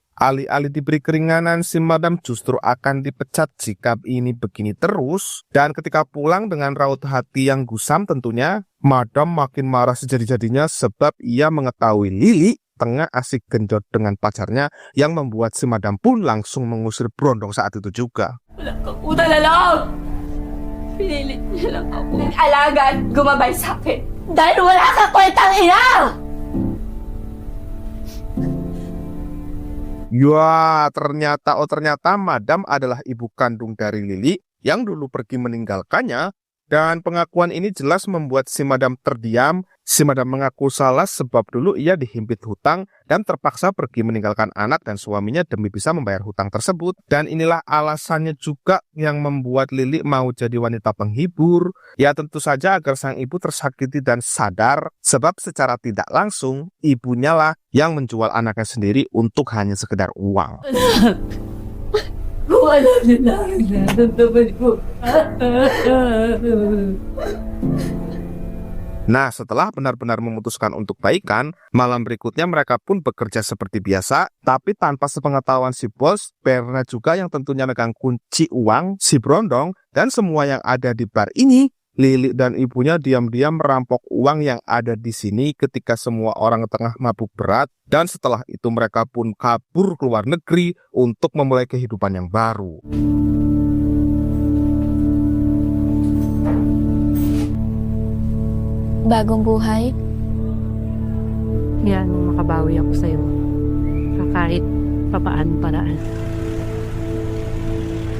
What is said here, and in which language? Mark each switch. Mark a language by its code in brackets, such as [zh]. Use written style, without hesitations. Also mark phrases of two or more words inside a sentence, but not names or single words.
[id] Alih-alih diberi keringanan, si Madam justru akan dipecat jika ini begini terus. Dan ketika pulang dengan raut hati yang gusam tentunya, Madam makin marah sejadi-jadinya sebab ia mengetahui Lili tengah asik genjot dengan pacarnya yang membuat si Madam pun langsung mengusir Brondong saat itu juga. [tl] Utang na loob! Pinilit niya lang ako. Nag-alaga at gumabay sa akin. Dahil wala ka kwentang ina! [id] Ya, ternyata Madam adalah ibu kandung dari Lili yang dulu pergi meninggalkannya. Dan pengakuan ini jelas membuat si Madam terdiam. Si Madam mengaku salah sebab dulu ia dihimpit hutang dan terpaksa pergi meninggalkan anak dan suaminya demi bisa membayar hutang tersebut. Dan inilah alasannya juga yang membuat Lili mau jadi wanita penghibur. Ya tentu saja agar sang ibu tersakiti dan sadar sebab secara tidak langsung ibunya lah yang menjual anaknya sendiri untuk hanya sekedar uang. [tl] Kung alam niyo lang nararamdaman ko. [id] Nah, setelah benar-benar memutuskan untuk baikan, malam berikutnya mereka pun bekerja seperti biasa, tapi tanpa sepengetahuan si bos, Berna juga yang tentunya megang kunci uang, si Brondong, dan semua yang ada di bar ini. Lili dan ibunya diam-diam merampok uang yang ada di sini ketika semua orang tengah mabuk berat, dan setelah itu mereka pun kabur ke luar negeri untuk memulai kehidupan yang baru. [tl] Bagong buhay? Yan, makabawi ako sa'yo. Kahit papaan paraan.